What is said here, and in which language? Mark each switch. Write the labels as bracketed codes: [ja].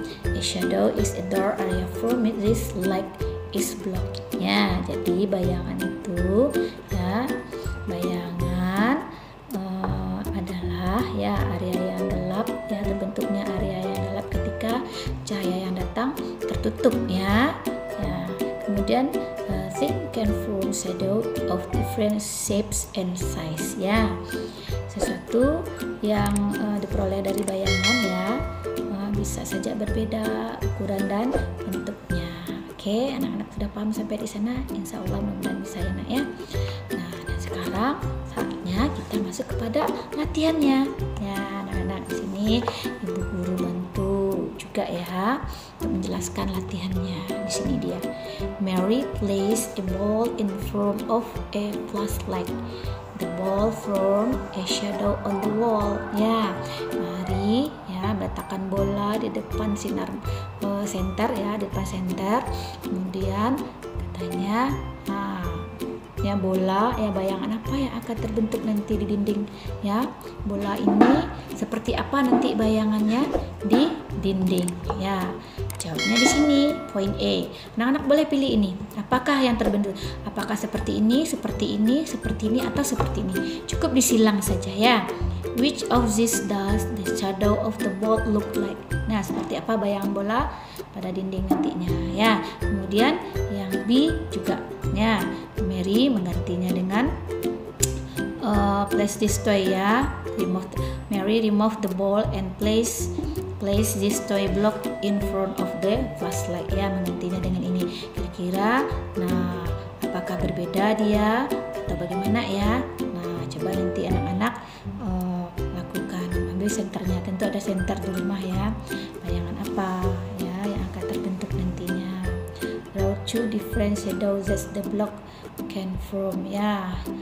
[en] A shadow is a dark area from which this light is blocked. [id] Ya, jadi bayangan itu ya, bayangan adalah ya area yang gelap ya, terbentuknya area yang gelap ketika cahaya yang datang tertutup ya. Ya, kemudian [en] thing can form shadow of different shapes and size ya. [id] Sesuatu yang diperoleh dari bayangan ya bisa saja berbeda ukuran dan bentuknya. Oke, anak-anak sudah paham sampai di sana? Insya Allah mudah-mudahan bisa ya nak ya. Nah, dan sekarang saatnya kita masuk kepada latihannya. Ya, anak-anak di sini ibu guru bantu juga ya untuk menjelaskan latihannya. Di sini dia. [en] Mary placed a ball in front of a flashlight. The ball formed a shadow on the wall. [id] Ya, Mari ya letakkan bola di depan sinar senter ya, di depan senter. Kemudian katanya, ya bola ya, bayangan apa yang akan terbentuk nanti di dinding ya. Bola ini seperti apa nanti bayangannya di dinding ya. Jawabnya di sini, poin A. Anak-anak boleh pilih ini. Apakah yang terbentuk? Apakah seperti ini, seperti ini, seperti ini, atau seperti ini? Cukup disilang saja ya. [en] Which of these does the shadow of the ball look like? [id] Nah, seperti apa bayangan bola pada dinding nantinya ya. Kemudian yang B juga ya. Mary menggantinya dengan [en] place this toy [id] ya. [en] Mary remove the ball and place place this toy block in front of the flashlight, [id] ya, menggantinya dengan ini. Kira-kira, nah, apakah berbeda dia atau bagaimana ya? Nah, coba nanti anak-anak lakukan. Ambil senternya, tentu ada senter di rumah ya. Bayangan apa ya yang akan terbentuk nantinya? [en] Draw two different shadows that the block can form, ya.